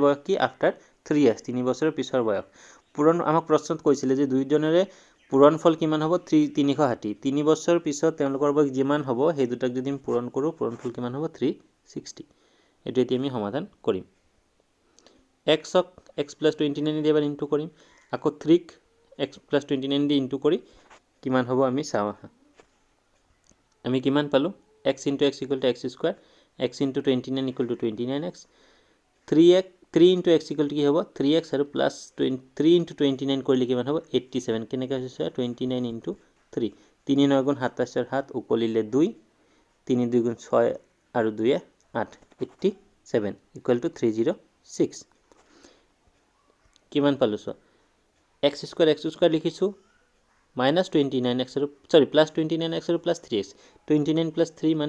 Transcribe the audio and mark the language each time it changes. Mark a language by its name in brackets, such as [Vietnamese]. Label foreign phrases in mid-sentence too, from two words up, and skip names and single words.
[Assamese] বয়স কি [English] after 3 years [Assamese] 3 বছৰৰ পিছৰ বয়স পূৰণ আমাক প্ৰশ্নত কৈছিলে যে দুইজনৰে পূৰণফল কিমান হ'ব 360 3 বছৰ পিছত তেওঁলোকৰ বয়স যিমান হ'ব সেই দুটাক যদি আমি পূৰণ কৰো পূৰণফল কিমান হ'ব 360 এটো এতিয়া আমি সমাধান কৰিম x ক x + 29 দি এবাৰ ইনটু কৰিম আকৌ 3 ক x + 29 দি ইনটু কৰি কিমান হ'ব আমি চাও আমি কিমান পালো [English] x into x equal to x square x into 29 equal to 29x 3 into x equal to [Assamese] কি হ'ব 3x আৰু [English] plus 3 into 29 [Assamese] কৰিলে কিমান হ'ব 87 কেনেকৈ হৈছে 29 into 3 3 9 গুণ 27 7 উকলিলে 2 3 2 গুণ 6 আৰু 2 8 87 [English] equal to 306 [Assamese] কিমান পালো চ x square লিখিছো -29x আৰু সৰি +29x আৰু +3x 29 + 3 মানে